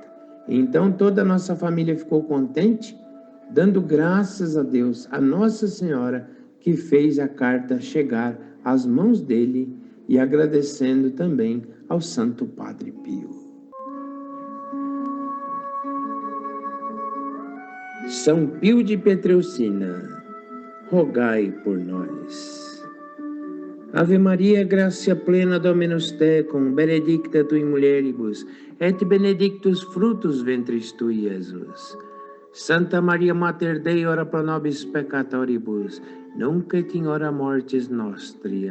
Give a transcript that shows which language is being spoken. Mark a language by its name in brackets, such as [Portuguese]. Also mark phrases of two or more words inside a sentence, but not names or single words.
[Portuguese] Então toda a nossa família ficou contente, dando graças a Deus, a Nossa Senhora, que fez a carta chegar às mãos dele, e agradecendo também ao Santo Padre Pio. São Pio de Petreucina, rogai por nós. [Latin] Ave Maria, gratia plena, Dominus tecum, benedicta tu in mulieribus, et benedictus fructus ventris tui, Iesus. Santa Maria Mater Dei, ora pro nobis peccatoribus, nunc et in hora mortis nostri.